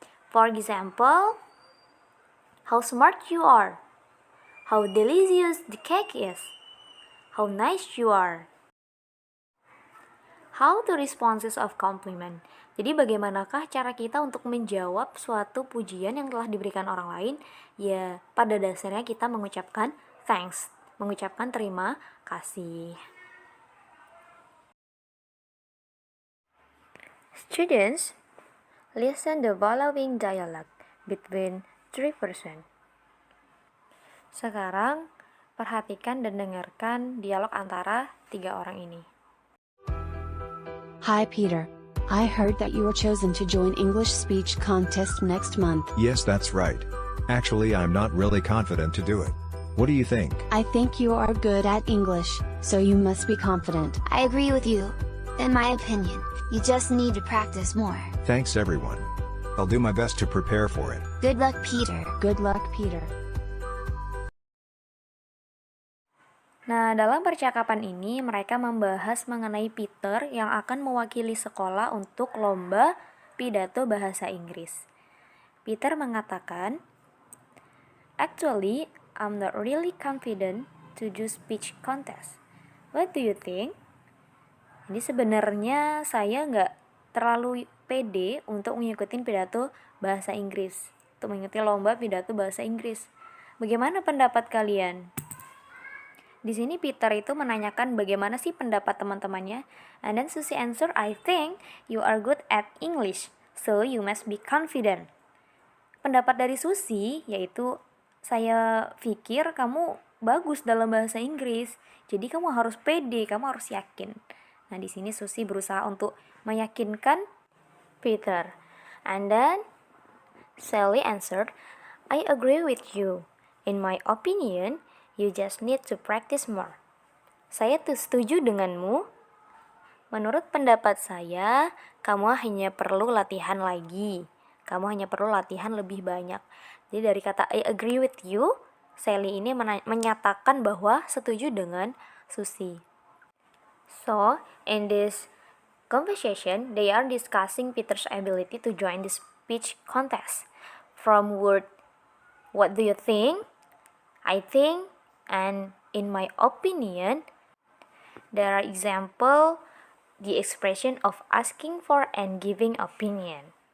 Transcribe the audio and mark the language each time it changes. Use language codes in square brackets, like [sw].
[en] For example, how smart you are, how delicious the cake is, how nice you are. How to responses of compliment. [id] Jadi bagaimanakah cara kita untuk menjawab suatu pujian yang telah diberikan orang lain? Ya, pada dasarnya kita mengucapkan thanks, mengucapkan terima kasih. [en] Students, listen the following dialogue between three persons. [id] Sekarang, perhatikan dan dengarkan dialog antara tiga orang ini. [en] Hi Peter. I heard that you were chosen to join English speech contest next month. Yes, that's right. Actually, I'm not really confident to do it. What do you think? I think you are good at English, so you must be confident. I agree with you. In my opinion, you just need to practice more. Thanks everyone. I'll do my best to prepare for it. Good luck, Peter. Good luck, Peter. [id] Nah, dalam percakapan ini mereka membahas mengenai Peter yang akan mewakili sekolah untuk lomba pidato bahasa Inggris. Peter mengatakan, [en] "Actually, I'm not really confident to do speech contest. What do you think?" [id] Jadi sebenarnya saya nggak terlalu pede untuk mengikuti pidato bahasa Inggris, untuk mengikuti lomba pidato bahasa Inggris. Bagaimana pendapat kalian? Di sini Peter itu menanyakan bagaimana sih pendapat teman-temannya. [en] And then Susie answer, I think you are good at English, so you must be confident. [id] Pendapat dari Susie yaitu, saya pikir kamu bagus dalam bahasa Inggris, jadi kamu harus pede, kamu harus yakin. Nah, di sini Susie berusaha untuk meyakinkan Peter. [en] And then Sally answered, I agree with you. In my opinion, you just need to practice more. [id] Saya tuh setuju denganmu. Menurut pendapat saya, kamu hanya perlu latihan lagi. Kamu hanya perlu latihan lebih banyak. Jadi dari kata [en] I agree with you, [id] Sally ini menyatakan bahwa setuju dengan Susie. [en] So, in this conversation, they are discussing Peter's ability to join the speech contest. From word, what do you think? I think, and in my opinion, there are example the expression of asking for and giving opinion.